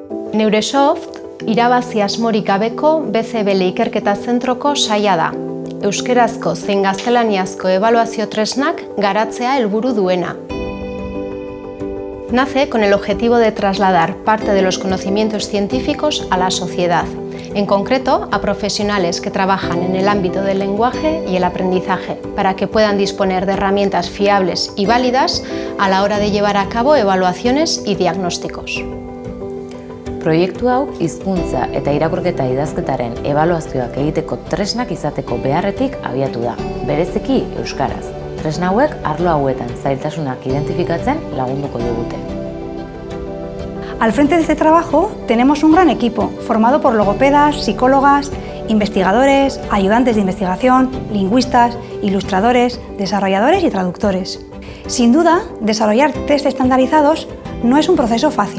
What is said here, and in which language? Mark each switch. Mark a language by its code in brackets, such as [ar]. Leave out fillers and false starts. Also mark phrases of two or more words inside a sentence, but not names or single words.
[eu] Neuresoft, irabazi asmorik gabeko BCBL ikerketa zentroko saila da. Euskerazko zein gaztelaniazko ebaluazio tresnak garatzea helburu duena. [es] Nace con el objetivo de trasladar parte de los conocimientos científicos a la sociedad, en concreto a profesionales que trabajan en el ámbito del lenguaje y el aprendizaje, para que puedan disponer de herramientas fiables y válidas a la hora de llevar a cabo evaluaciones y diagnósticos. [eu] Proiektu hau hizkuntza eta irakurketa idazketaren ebaluazioak egiteko tresnak izateko beharretik abiatu da, bereziki euskaraz. Tresna hauek arlo hauetan zailtasunak identifikatzen lagunduko digute. [es] Al frente de este trabajo tenemos un gran equipo formado por logopedas, psicólogas, investigadores, ayudantes de investigación, lingüistas, ilustradores, desarrolladores y traductores. Sin duda, desarrollar test estandarizados no es un proceso fácil.